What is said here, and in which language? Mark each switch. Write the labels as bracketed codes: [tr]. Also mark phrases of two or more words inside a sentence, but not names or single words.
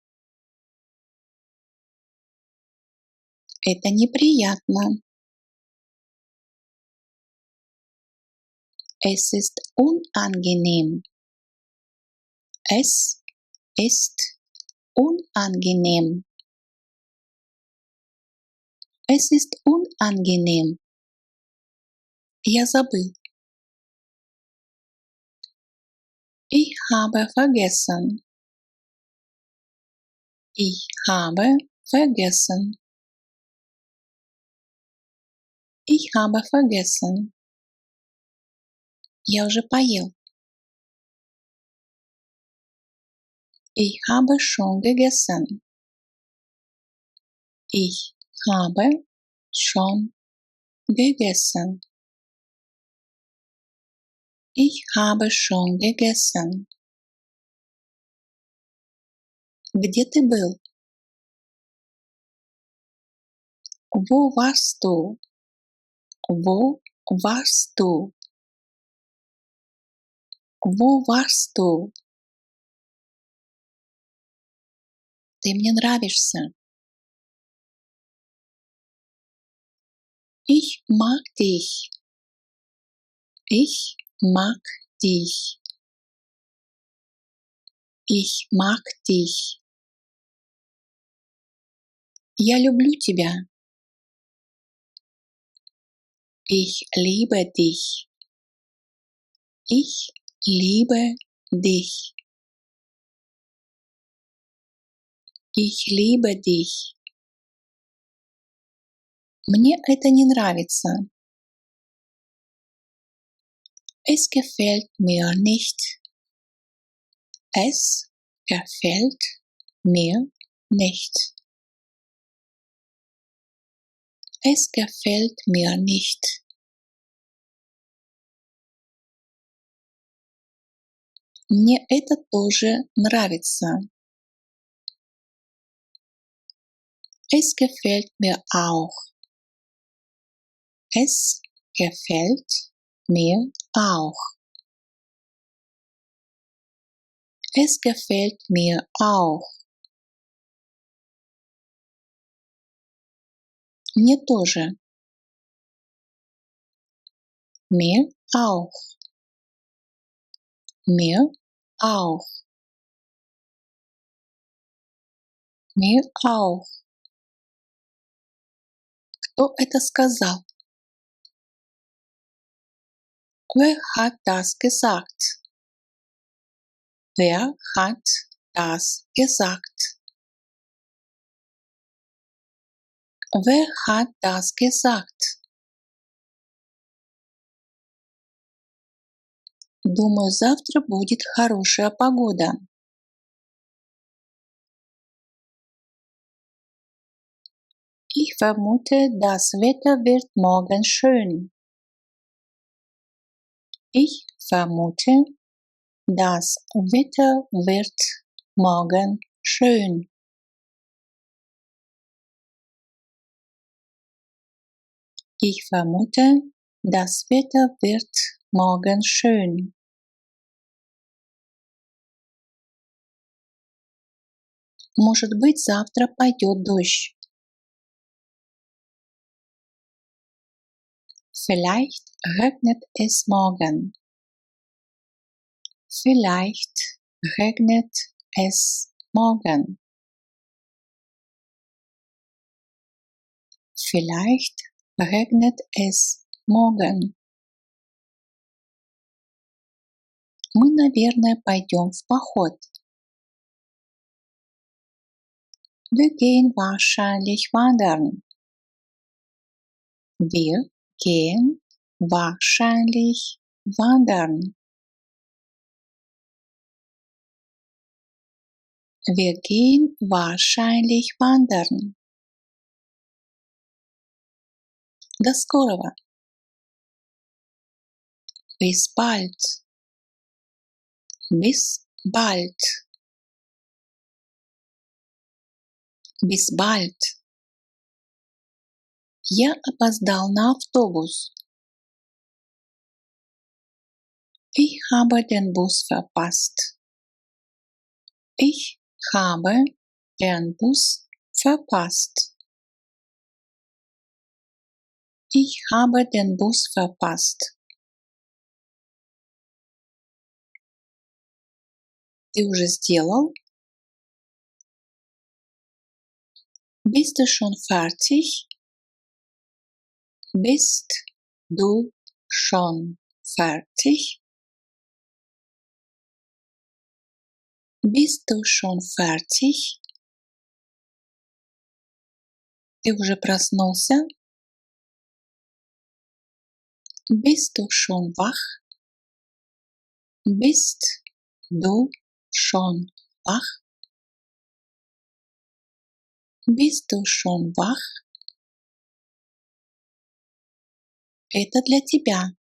[ru] Это неприятно. [de] Es ist unangenehm. Es ist unangenehm. Es ist unangenehm. [ru] Я забыл. [de] Ich habe vergessen. Ich habe vergessen. Ich habe vergessen. [ru] Я уже поел. [de] Ich habe schon gegessen. Ich habe schon gegessen. Ich habe schon gegessen. [ru] Где ты был? [de] Wo warst du? Wo warst du? Wo warst du? [ru] Ты мне нравишься. [de] Ich mag dich. Ich mag dich. Ich mag dich. [ru] Я люблю тебя. [de] Ich liebe dich. Ich liebe dich. Ich liebe dich. [ru] Мне это не нравится. [de] Es gefällt mir nicht. Es gefällt mir nicht. Es gefällt mir nicht. [ru] Мне это тоже нравится. [de] Es gefällt mir auch. Es gefällt mir auch. Es gefällt mir auch. [ru] Мне тоже. [de] Mir auch. Mir auch. Mir auch. [ru] Кто это сказал? [de] Wer hat das gesagt? Wer hat das gesagt? Wer hat das gesagt? [ru] Думаю, завтра будет хорошая погода. [de] Ich vermute, das Wetter wird morgen schön. Ich vermute, das Wetter wird morgen schön. Ich vermute, das Wetter wird morgen schön. [ru] Может быть, завтра пойдет дождь. [de] Vielleicht regnet es morgen. Vielleicht regnet es morgen. Vielleicht regnet es morgen. [ru] Мы, наверное, пойдем в поход. [de] Wir gehen wahrscheinlich wandern. Wir gehen wahrscheinlich wandern. Wir gehen wahrscheinlich wandern. [ru] До скорого. [de] Bis bald. Bis bald. Bis bald. [ru] Я опоздал на автобус. [de] Ich habe den Bus verpasst. Ich habe den Bus verpasst. Ich habe den Bus verpasst. [ru] Ты уже сделал? [de] Bist du schon fertig? Bist du schon fertig? Bist du schon fertig? [ru] Ты уже проснулся? [de] Bist du schon wach? Bist du schon wach? Bist du schon wach? [ru] Это для тебя.